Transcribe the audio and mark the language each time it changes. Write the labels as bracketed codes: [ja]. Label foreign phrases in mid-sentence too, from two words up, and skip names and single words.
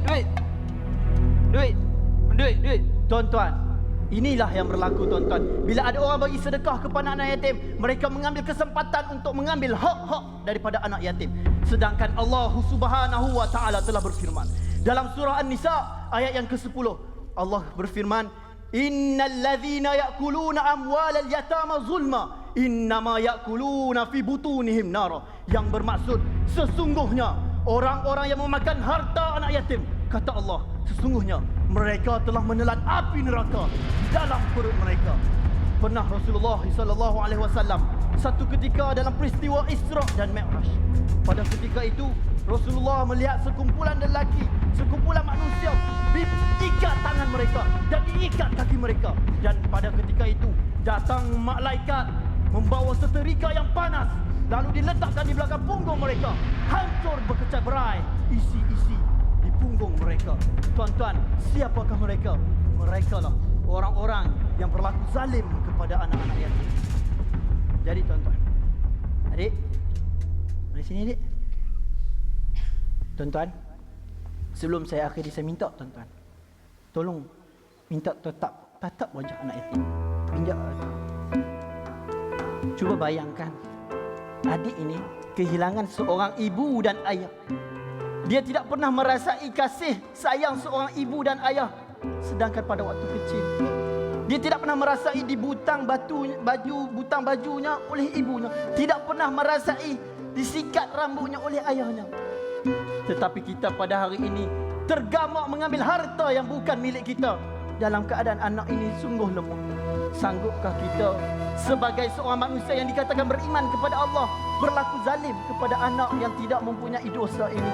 [ms] Tuan-tuan, inilah yang berlaku, tuan-tuan. Bila ada orang bagi sedekah kepada anak yatim, mereka mengambil kesempatan untuk mengambil hak-hak daripada anak yatim. Sedangkan [ar] الله سبحانه وتعالى [ms] telah berfirman dalam surah An-Nisa ayat yang ke-10. Allah berfirman, [ar] إن الذين يأكلون أموال اليتامى ظلما إنما يأكلون في بطونهم نارا. [ms] Yang bermaksud, sesungguhnya orang-orang yang memakan harta anak yatim, kata Allah, sesungguhnya mereka telah menelan api neraka di dalam perut mereka. Pernah Rasulullah SAW satu ketika dalam peristiwa Isra dan Mi'raj. Pada ketika itu Rasulullah melihat sekumpulan lelaki, sekumpulan manusia diikat tangan mereka dan diikat kaki mereka. Dan pada ketika itu datang malaikat membawa seterika yang panas, lalu diletakkan di belakang punggung mereka. Hancur berkecai berai isi-isi di punggung mereka. Tuan-tuan, siapakah mereka? Mereka lah orang-orang yang berlaku zalim kepada anak-anak yatim. Jadi tuan-tuan, adik, mari sini adik. Tuan-tuan, sebelum saya akhiri, saya minta tuan-tuan, tolong minta tatap wajah anak yatim. Cuba bayangkan, adik ini kehilangan seorang ibu dan ayah. Dia tidak pernah merasai kasih sayang seorang ibu dan ayah. Sedangkan pada waktu kecil, dia tidak pernah merasai dibutang bajunya oleh ibunya. Tidak pernah merasai disikat rambutnya oleh ayahnya. Tetapi kita pada hari ini tergamak mengambil harta yang bukan milik kita. Dalam keadaan anak ini sungguh lemah. Sanggupkah kita sebagai seorang manusia yang dikatakan beriman kepada Allah berlaku zalim kepada anak yang tidak mempunyai dosa ini?